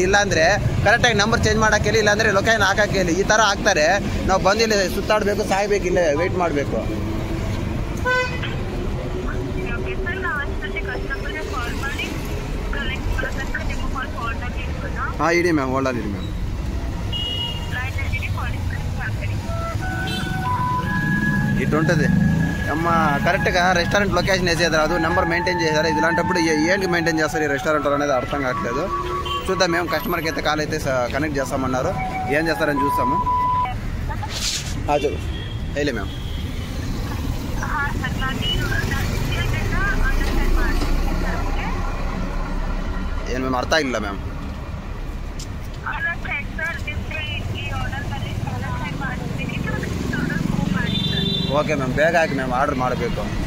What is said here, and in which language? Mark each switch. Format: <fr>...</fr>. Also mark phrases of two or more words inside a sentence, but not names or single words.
<kn>ಇಲ್ಲ ಅಂದರೆ ಕರೆಕ್ಟಾಗಿ</kn> <en>number change</en> <kn>ಮಾಡೋಕ್ಕೆ ಹೇಳಿ, ಇಲ್ಲ ಅಂದರೆ ಲೊಕೇಶನ್ ಹಾಕಕ್ಕೆ ಹೇಳಿ. ಈ ಥರ ಆಗ್ತಾರೆ. ನಾವು ಬಂದು ಇಲ್ಲಿ ಸುತ್ತಾಡಬೇಕು, ಸಾಯಬೇಕು, ಇಲ್ಲ ವೆಯ್ಟ್ ಮಾಡಬೇಕು. ಹಾಂ ಇಡಿ ಮ್ಯಾಮ್, ಹೋಲ್ಡ್ ಇಡಿ ಮ್ಯಾಮ್.</kn> <te>ఇటు ఉంటుంది అమ్మ. కరెక్ట్గా</te> <en>restaurant location</en> <te>వేసేది అది నెంబర్ మెయింటైన్ చేశారు. ఇలాంటప్పుడు ఏంటి మెయింటైన్ చేస్తారు ఈ రెస్టారెంట్ అనేది అర్థం కావట్లేదు. చూద్దాం. మేము కస్టమర్కి అయితే కాల్ అయితే కనెక్ట్ చేస్తామన్నారు. ఏం చేస్తారని చూస్తాము. చూడు</te> <kn>ಹೇಳಿ ಮ್ಯಾಮ್. ಏನು ಮ್ಯಾಮ್ ಅರ್ಥ ಆಗಿಲ್ಲ ಮ್ಯಾಮ್.</kn> <en>okay ma'am,</en> <kn>ಬೇಗ ಹಾಕಿ ಮ್ಯಾಮ್. ಆರ್ಡರ್ ಮಾಡಬೇಕು.</kn>